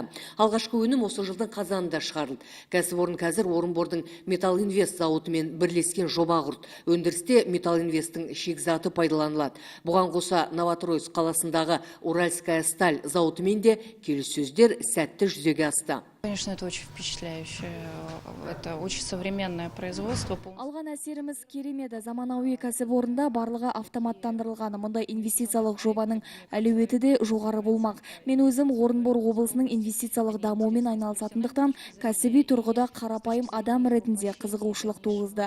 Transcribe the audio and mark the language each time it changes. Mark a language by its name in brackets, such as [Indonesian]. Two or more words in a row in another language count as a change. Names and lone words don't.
[Kazakh] Алғашқы өнім осы жылдың қазанында шығарылды. Кәсіпорын қазір Орынбордың Металл Инвест зауытымен бірлескен жоба құрды. Өндірісте Металл Инвесттің шикізаты пайдаланылады. Бұған қоса Новотроицк қаласындағы Уральская сталь зауытымен де келіссөздер сәтті жүзеге асты. [Russian] Конечно, это очень впечатляюще. Это очень современное производство. [Kazakh] Алған әсеріміз керемеді. Заманауи кәсіпорында барлығы автоматтандырылған. Мұндай инвестициялық жобаның әлеуеті де жоғары болмақ. Мен өзім Орынбор облысының инвестициялық дамуымен айналысатындықтан кәсіби тұрғыда қарапайым адам ретінде қызығушылық туғызды.